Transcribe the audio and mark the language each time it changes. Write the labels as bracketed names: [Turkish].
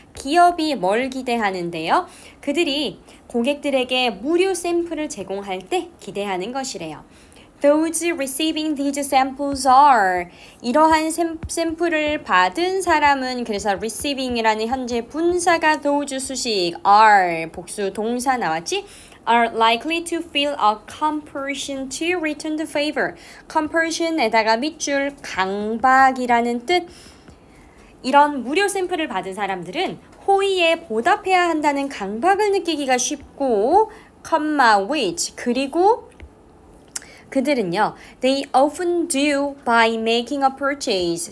[Korean] 기업이 뭘 기대하는데요? 그들이 고객들에게 무료 샘플을 제공할 때 기대하는 것이래요. [English] Those receiving these samples are [Korean] 이러한 샘플을 받은 사람은 그래서 receiving이라는 현재 분사가 those 수식 are 복수 동사 나왔지? [English] are likely to feel a compulsion to return the favor. [Korean] compulsion에다가 밑줄 강박이라는 뜻. 이런 무료 샘플을 받은 사람들은 호의에 보답해야 한다는 강박을 느끼기가 쉽고, which 그리고 그들은요, [English] they often do by making a purchase.